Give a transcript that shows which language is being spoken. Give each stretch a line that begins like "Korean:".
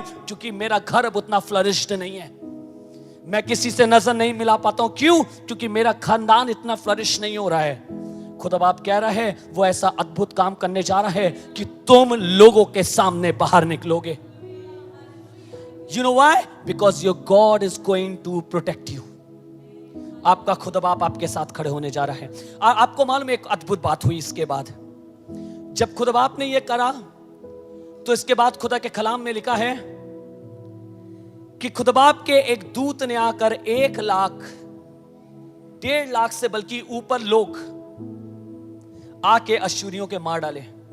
Hindi: क्योंकि मेरा घर अब उतना फ्लरिश्ड नहीं है, मैं किसी से नजर नहीं मिला पाता हूं। क्यों? क्योंकि मेरा खानदान इतना फ्लरिश नहीं हो रहा है। खुदा बाप कह रहा है, वो ऐसा अद्भुत काम करने जा रहा है कि तुम लोगों के सामने बाहर निकलोगे।
English: You know why? Because your God is going to protect you.
Hindi: आपका खुदा बाप आपके साथ खड़े होने जा रहा है। आपको मालूम है एक अद्भुत बात हुई इसके बाद, जब खुदा बाप ने ये करा, तो इसके बाद खुदा के कलाम में लिखा है कि खुदा बाप के एक दूत ने आकर 1 लाख 1.5 लाख से बल्कि ऊपर लोग आके अश्शूरियों के मार डाले।